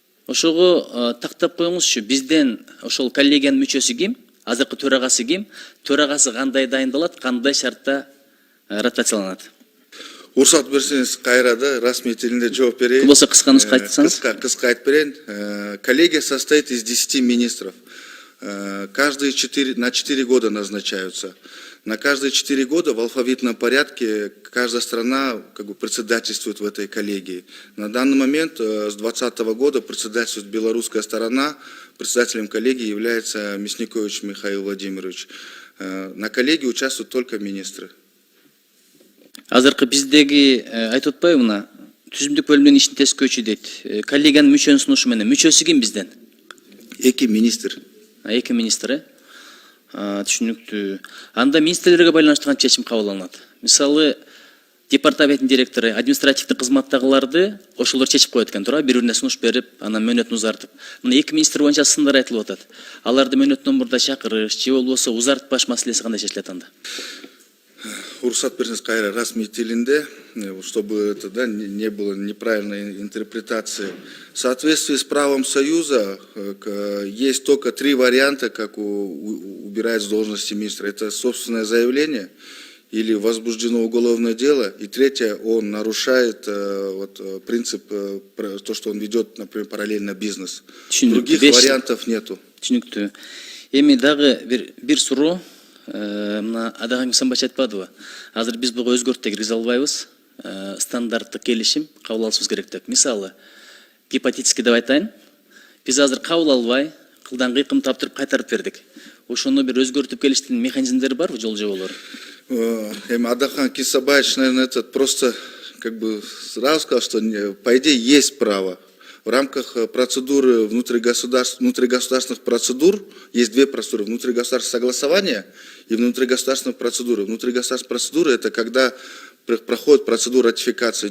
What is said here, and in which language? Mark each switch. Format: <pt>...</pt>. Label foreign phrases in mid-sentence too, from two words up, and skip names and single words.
<ky>ошого тактап коюңузчу, бизден ошол коллегиянын мүчөсү ким, азыркы төрагасы ким, төрагасы кандай дайындалат, кандай шартта ротацияланат? Уруксат берсеңиз кайра да расмий тилинде жооп берейин. Болсо кыска нуска айтсаңыз. Кыска айтып берейин.</ky> <ru>Коллегия состоит из 10 министров. Каждые 4 года назначаются. На каждые 4 года в алфавитном порядке каждая страна как бы председательствует в этой коллегии. На данный момент с 2020 года председательствует белорусская сторона. Председателем коллегии является Мясникович Михаил Владимирович. На коллегии участвуют только министры.</ru> <ky>Азыркы биздеги айтып атпайбы, мына түзүмдүк бөлүмдүн ишин тескөөчү дейт. Коллегиянын мүчөнүн сунушу менен мүчөсү ким бизден? 2 министр. 2 министр. Түшүнүктүү. Анда министрлерге байланыштуу канча чечим кабыл алынат? Мисалы, департаменттин директору, административдик кызматтагыларды ошолор чечип коет экен, туура, бири-бирине сунуш берип, анан мөөнөтүн узартып. Мына 2 министр боюнча сындар айтылып атат. Аларды мөөнөттөн мурда чакырыш, же болбосо узартпаш маселеси кандай чечилет анда? Уруксат берсеңиз кайра расмий тилинде,</ky> <ru>чтобы это да, не было неправильной интерпретации. В соответствии с правом Союза есть только 3 варианта, как убирать с должности министра. Это собственное заявление или возбуждено уголовное дело. И третье, он нарушает принцип, то, что он ведет, например, параллельно бизнес. Других вариантов нету.</ru> <ky>Түшүнүктүү. Эми дагы бир суроо. Мына Адаган Самбач айтпадыбы? Азыр биз буга өзгөртүп киргизе албайбыз. Стандарттык келишим кабыл алышыбыз керек деп. Мисалы, гипотетически деп айтайын. Биз азыр кабыл албай, кылдан кыйкым таптырып кайтарып бердик. Ошону бир өзгөртүп келиштин механизмдери барбы, жол жоболору?</ky> <ru>Адахан Кисабаевич, наверное, этот просто как бы сразу сказал, что по идее есть право. В рамках процедуры внутригосударственных процедур есть 2 процедуры. Внутригосударственное согласование и внутригосударственная процедура. Внутригосударственная процедура – это когда проходит процедура ратификации.</ru>